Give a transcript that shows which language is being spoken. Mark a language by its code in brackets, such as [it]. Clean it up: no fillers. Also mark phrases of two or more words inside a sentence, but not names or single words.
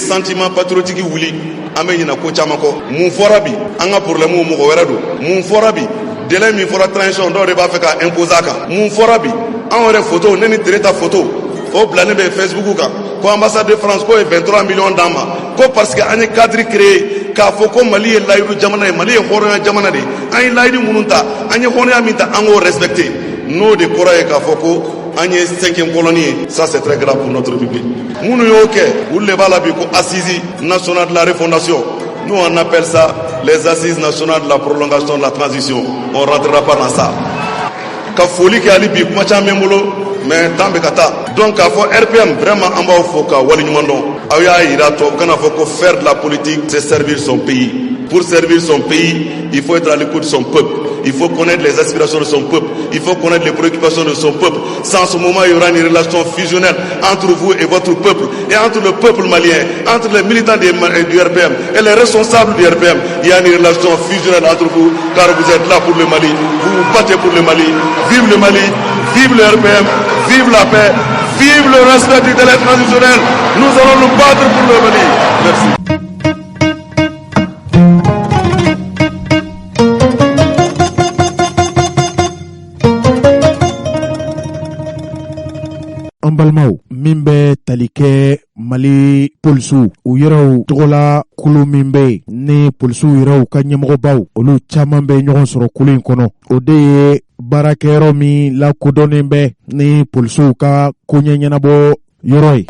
[fr] sentiment patriotique [bm] wuli an bɛ ɲinɛ ko caman kɔ mun fɔra bi an ka problème mɔgɔ wɛrɛ don mun fɔra bi délai min fɔra transition dɔw de b'a fɛ ka imposer a kan mun fɔra bi an yɛrɛ photo ne ni Tere ta photo o bila ne bɛ Facebook kan ko [fr] ambassade de France [bm] ko ye 23 millions d'an ma ko [fr] parce que [bm] an ye [fr] cadre créé [bm] k'a fɔ ko Mali ye layidu jamana ye Mali ye hɔrɔnya jamana de an ye layidu minnu ta an ye hɔrɔnya min ta an k'o respecter n'o de kɔrɔ ye k'a fɔ ko an ye 5e colonie ye [fr] ça c'est très grave pour notre public [bm] minnu y'o kɛ olu de b'a la bi ko [fr] assise nationale de la refondation nous on appelle ça les assises nationales de la prolongation de la transition on rentrera pas dans ça [bm] ka foli kɛ hali bi kuma caman bɛ n bolo [fr] mais temps [bm] bɛ ka taa donc k'a fɔ [fr] RPM vraiment [bm] an b'aw fo ka waleɲuman dɔn aw y'a yira tubabu kana fɔ ko [fr] faire de la politique c'est servir son pays pour servir son pays il faut être à l'écoute de son peuple il faut connaître les aspirations de son peuple il faut connaître les préoccupations de son peuple sans ce moment il y aura une relation fusionnelle entre vous et votre peuple et entre le peuple malien entre les militants du RPM et les responsables du RPM il y a une relation fusionnelle entre vous car vous êtes là pour le Mali vous vous battez pour le Mali vive le Mali vive le RPM vive la paix vive le respect du délai transitionnel nous allons nous battre pour le Mali merci. [bm] An balimaw min bɛ tali kɛ Mali polisiw u yɛrɛw tɔgɔla kulu min bɛ ni polisiw yɛrɛw ka ɲɛmɔgɔbaw olu caman bɛ ɲɔgɔn sɔrɔ kulu in kɔnɔ o de ye baarakɛyɔrɔ min lakodɔnnen bɛ ni polisiw ka koɲɛ ɲɛnabɔ yɔrɔ ye.